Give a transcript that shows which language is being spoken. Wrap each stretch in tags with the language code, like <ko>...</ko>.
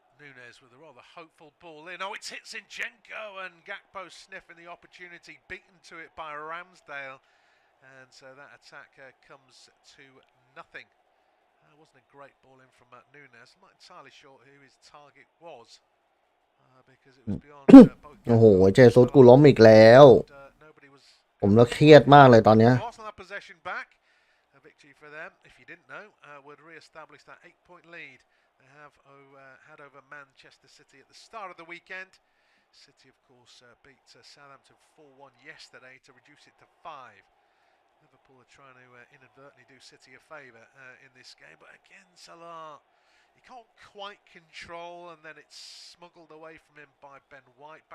<en>Nunes with a rather hopeful ball in. Oh, it's hit Zinchenko, and Gakpo sniffing the opportunity, beaten to it by Ramsdale. And so that attack comes to nothing. Wasn't a great ball in from Nunes. I'm not entirely sure who his target was, because it was beyond both.</en> <th>โอ้โหเจสุสกูล้มอีกแล้วผมละเครียดมากเลยตอนเนี้ย</th> <en>possession back. A victory for them, if you didn't know, would re-establish that 8-point lead. They have had over Manchester City at the start of the weekend. City, of course, beat Southampton 4-1 yesterday to reduce it to 5. Liverpool are trying to inadvertently do City a favour in this game, but again, Salah, he can't quite control, and then it's smuggled away from him by Ben White.</en>